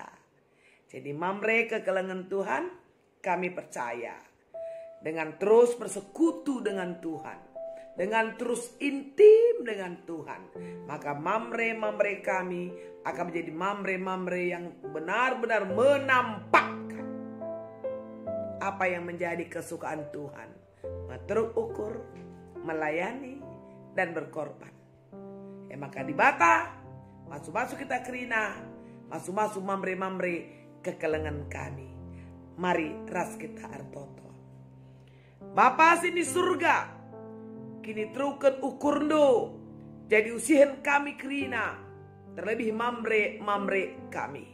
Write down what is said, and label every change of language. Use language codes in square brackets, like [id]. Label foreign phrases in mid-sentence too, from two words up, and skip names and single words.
[id] Jadi [btx] Mamre ke kelengan [id] Tuhan, kami percaya dengan terus bersekutu dengan Tuhan, dengan terus intim dengan Tuhan, maka Mamre kami akan menjadi Mamre yang benar-benar menampakkan apa yang menjadi kesukaan Tuhan. [btx] Matruk ukur, melayani, dan berkorban. Maka di bata, masuk-masuk kita kerina, masuk-masuk mamre-mamre kekelengan kami. Mari ras kita artoto. Bapa sini surga, kini teruken ukurndo, jadi usihen kami kerina, terlebih mamre kami.